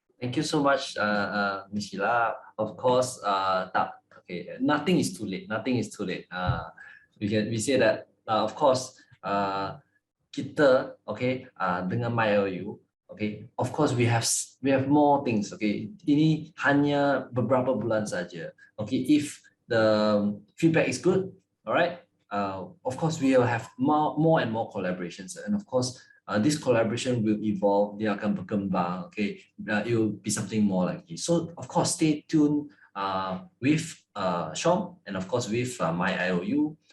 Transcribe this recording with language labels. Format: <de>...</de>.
<en>Thank you so much, Miss Sheila. Of course, nothing is too late. Nothing is too late. We say that of course</en> <id>kita dengan</id> <en>MyIOU. Okay, of course we have more things.</en> <id>Okay, ini hanya beberapa bulan saja.</id> <en>Okay, if the feedback is good, alright. Of course we will have more and more collaborations, and of course this collaboration will evolve.</en> <id>Dia akan berkembang.</id> <en>Okay, it will be something more like this. So of course stay tuned with Syom and of course with MyIOU.</en>